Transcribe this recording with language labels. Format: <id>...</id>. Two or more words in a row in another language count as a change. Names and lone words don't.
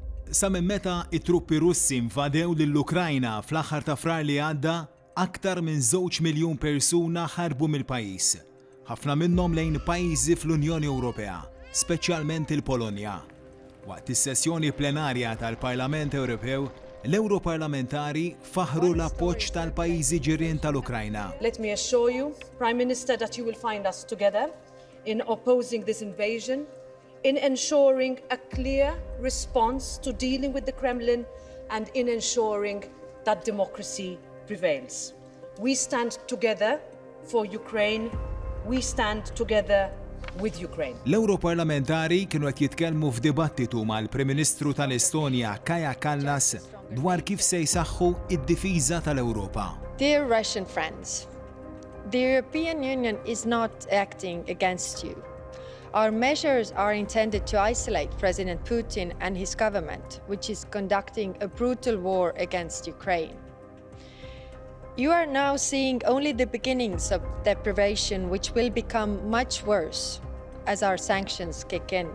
<mt>Sa minn meta it-truppi Russi invadew lill-Ukrajna fl-aħħar ta' frar li għadda, aktar minn 2 miljun persuna ħarbu mill-pajjiż. Ħafna minnhom lejn pajjiżi fl-Unjoni Ewropea, speċjalment il-Polonja. Waqt is-sessjoni plenarja tal-Parlament Ewropew, l-Europarlamentari faħru l-appoġġ tal-pajjiżi ġirien tal-Ukrajna.</mt> <en>Let me assure you, Prime Minister, that you will find us together in opposing this invasion, in ensuring a clear response to dealing with the Kremlin, and in ensuring that democracy prevails. We stand together for Ukraine. We stand together with Ukraine.</en> <mt>L-Europarlamentari kienu qed jitkellmu f'dibattitu mal-Prim Ministru tal-Estonja Kaja Kallas dwar kif se jsaħħu id-difiża tal-Ewropa.</mt> <en>Dear Russian friends, the European Union is not acting against you. Our measures are intended to isolate President Putin and his government, which is conducting a brutal war against Ukraine. You are now seeing only the beginnings of deprivation, which will become much worse as our sanctions kick in.</en>